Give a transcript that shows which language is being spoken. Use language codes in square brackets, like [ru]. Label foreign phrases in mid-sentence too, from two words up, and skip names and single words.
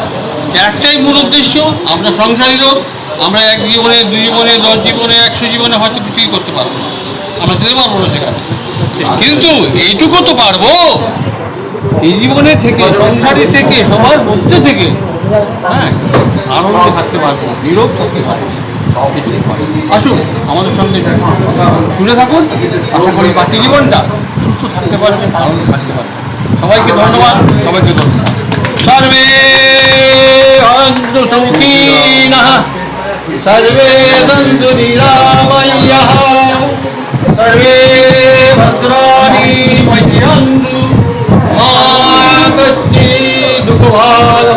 [bn] একটাই মূল উদ্দেশ্য, আমরা সংসারী লোক, আমরা এক জীবনে, দুই জীবনে, 10 জীবনে, 100 জীবনে হয়তো কিছুই করতে পারবো না, আমরা যেতে পারবো না সেখানে, কিন্তু এইটুকু তো পারবো এই জীবনে থেকে, সংসারী থেকে, সবার মধ্যে থেকে, হ্যাঁ, আনন্দে থাকতে পারবো, নীরব থাকতে পারবো। আসুন আমাদের সঙ্গে জুড়ে থাকুন, আশা করি বাকি জীবনটা সুস্থ থাকতে পারবেন, আনন্দে থাকতে পারবেন। সবাইকে ধন্যবাদ, সবাইকে ধন্যবাদ। [sa] সর্বে ভবন্তু সুখিনঃ, সর্বে সন্তু নিরাময়াঃ, সর্বে ভদ্রাণি পশ্যন্তু, মা কশ্চিৎ দুঃখভাগ্